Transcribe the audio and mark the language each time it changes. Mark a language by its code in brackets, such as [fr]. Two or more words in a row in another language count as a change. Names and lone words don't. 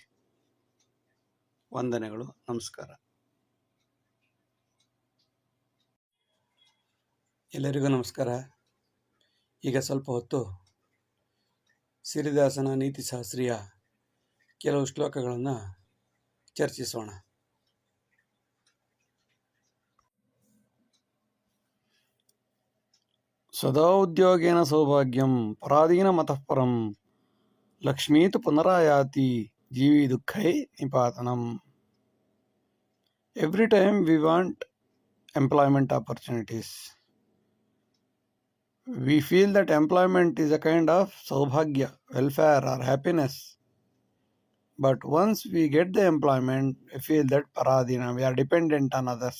[kn] ವಂದನೆಗಳು. ನಮಸ್ಕಾರ. ಎಲ್ಲರಿಗೂ ನಮಸ್ಕಾರ. ಈಗ ಸ್ವಲ್ಪ ಹೊತ್ತು ಸಿರಿದಾಸನ ನೀತಿಶಾಸ್ತ್ರೀಯ ಕೆಲವು ಶ್ಲೋಕಗಳನ್ನು ಚರ್ಚಿಸೋಣ. [sa] ಸದಾ ಉದ್ಯೋಗೇನ ಸೌಭಾಗ್ಯಂ ಪರಾಧೀನ ಮತಃ ಪರಂ ಲಕ್ಷ್ಮೀತು ಪುನರಾಯಾತಿ ಜೀವಿ ದುಃಖೈ ನಿಪಾತನಂ. [en] Every time we want employment opportunities, we feel that employment is a kind of saubhagya, welfare or happiness. But once we get the employment, we feel that paradina, we are dependent on others.